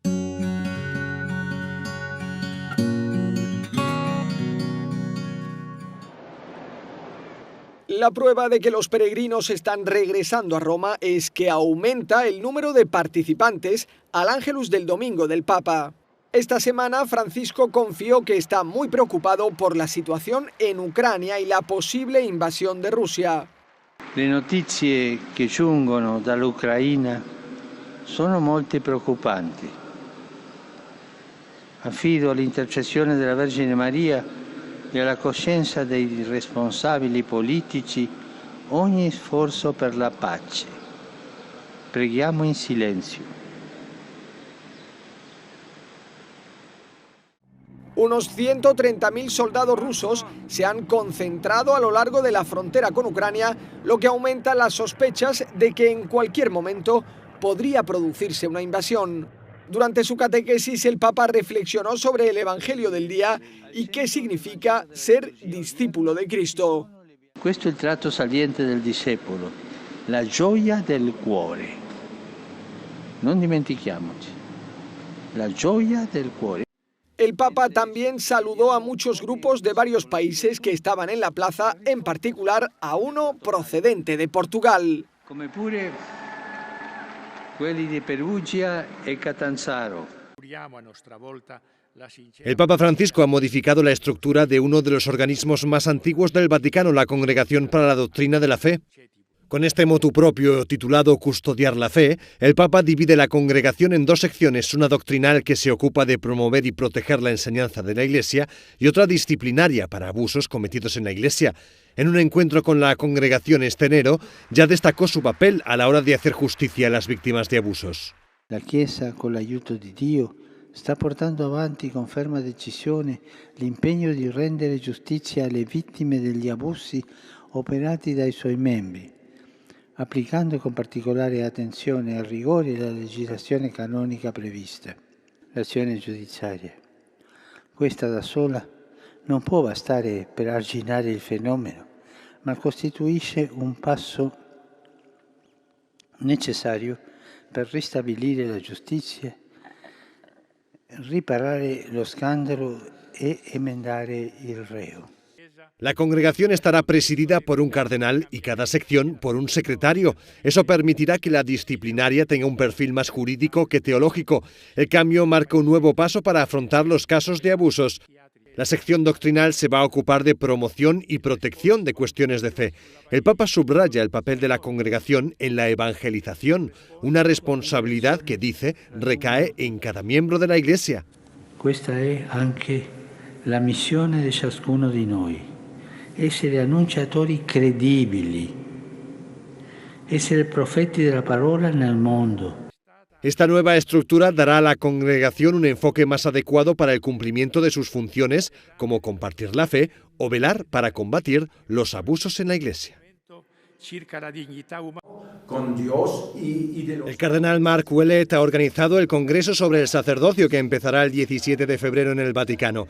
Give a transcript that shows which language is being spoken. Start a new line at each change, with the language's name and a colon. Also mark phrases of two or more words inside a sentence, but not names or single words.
Spanish: La prueba de que los peregrinos están regresando a Roma es que aumenta el número de participantes al Ángelus del Domingo del Papa. Esta semana Francisco confió que está muy preocupado por la situación en Ucrania y la posible invasión de Rusia.
Italian: Le notizie che giungono dall'Ucraina sono molte preoccupanti. Affido all'intercessione della Vergine Maria e alla coscienza dei responsabili politici ogni sforzo per la pace. Preghiamo in silenzio.
Spanish: Unos 130.000 soldados rusos se han concentrado a lo largo de la frontera con Ucrania, lo que aumenta las sospechas de que en cualquier momento podría producirse una invasión. Durante su catequesis, el Papa reflexionó sobre el Evangelio del día y qué significa ser discípulo de Cristo.
Italian: Questo è il tratto saliente del discepolo, la gioia del cuore. Non dimentichiamoci, la gioia del cuore.
Spanish: El Papa también saludó a muchos grupos de varios países que estaban en la plaza, en particular a uno procedente de Portugal.
Italian: Come pure quelli di Perugia e Catanzaro.
Spanish: El Papa Francisco ha modificado la estructura de uno de los organismos más antiguos del Vaticano, la Congregación para la Doctrina de la Fe. Con este
Latin: motu propio
Spanish: titulado Custodiar la Fe, el Papa divide la congregación en dos secciones, una doctrinal que se ocupa de promover y proteger la enseñanza de la Iglesia y otra disciplinaria para abusos cometidos en la Iglesia. En un encuentro con la congregación este enero, ya destacó su papel a la hora de hacer justicia a las víctimas de abusos.
Italian: La Chiesa, con l'aiuto di Dio, sta portando avanti con ferma decisione l'impegno di rendere giustizia alle vittime degli abusi operati dai suoi membri, applicando con particolare attenzione e rigore la legislazione canonica prevista. L'azione giudiziaria, questa da sola, non può bastare per arginare il fenomeno, ma costituisce un passo necessario per ristabilire la giustizia, riparare lo scandalo e emendare il reo.
Spanish: La congregación estará presidida por un cardenal y cada sección por un secretario. Eso permitirá que la disciplinaria tenga un perfil más jurídico que teológico. El cambio marca un nuevo paso para afrontar los casos de abusos. La sección doctrinal se va a ocupar de promoción y protección de cuestiones de fe. El Papa subraya el papel de la congregación en la evangelización, una responsabilidad que, dice, recae en cada miembro de la Iglesia.
Italian: Questa è anche la missione di ciascuno di noi. Essere annunciatori credibili, essere profeti della parola nel mondo.
Spanish: Esta nueva estructura dará a la congregación un enfoque más adecuado para el cumplimiento de sus funciones, como compartir la fe o velar para combatir los abusos en la Iglesia. Con Dios y de los... El cardenal Mark Ouellet ha organizado el Congreso sobre el Sacerdocio que empezará el 17 de febrero en el Vaticano.